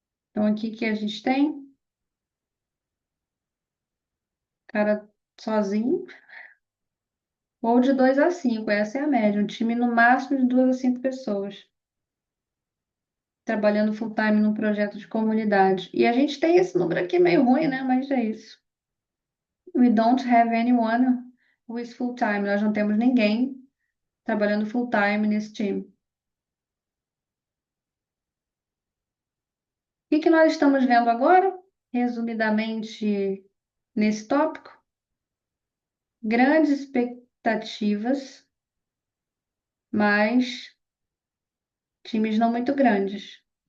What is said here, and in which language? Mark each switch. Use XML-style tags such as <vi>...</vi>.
<pt>Então, aqui que a gente tem, cara sozinho, ou de 2 a 5, essa é a média. Um time no máximo de 2 a 5 pessoas, trabalhando full time num projeto de comunidade. E a gente tem esse número aqui meio ruim, né? Mas é isso.</pt> <en>We don't have anyone who is full time.</en> <pt>Nós não temos ninguém trabalhando full time nesse time. O que que nós estamos vendo agora? Resumidamente, nesse tópico, grandes expectativas, mas times não muito grandes.</pt>